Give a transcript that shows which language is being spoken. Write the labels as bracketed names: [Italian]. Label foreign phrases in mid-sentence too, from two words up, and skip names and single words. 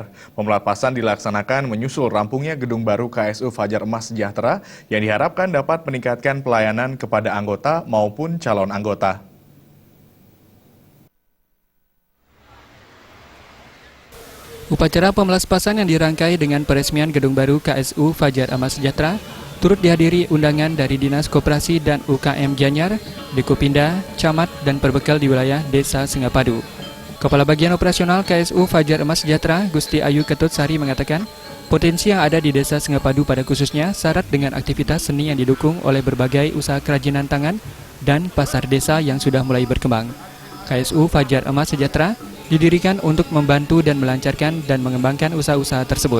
[Indonesian] Pemelaspasan dilaksanakan menyusul rampungnya gedung baru KSU Fajar Emas Sejahtera yang diharapkan dapat meningkatkan pelayanan kepada anggota maupun calon anggota. Upacara pemelaspasan yang dirangkai dengan peresmian gedung baru KSU Fajar Emas Sejahtera turut dihadiri undangan dari Dinas Koperasi dan UKM Gianyar, Dekopinda, Camat, dan Perbekal di wilayah Desa Singapadu. Kepala Bagian Operasional KSU Fajar Emas Sejahtera, Gusti Ayu Ketut Sari mengatakan, potensi yang ada di Desa Singapadu pada khususnya syarat dengan aktivitas seni yang didukung oleh berbagai usaha kerajinan tangan dan pasar desa yang sudah mulai berkembang. KSU Fajar Emas Sejahtera didirikan untuk membantu dan melancarkan dan mengembangkan usaha-usaha tersebut.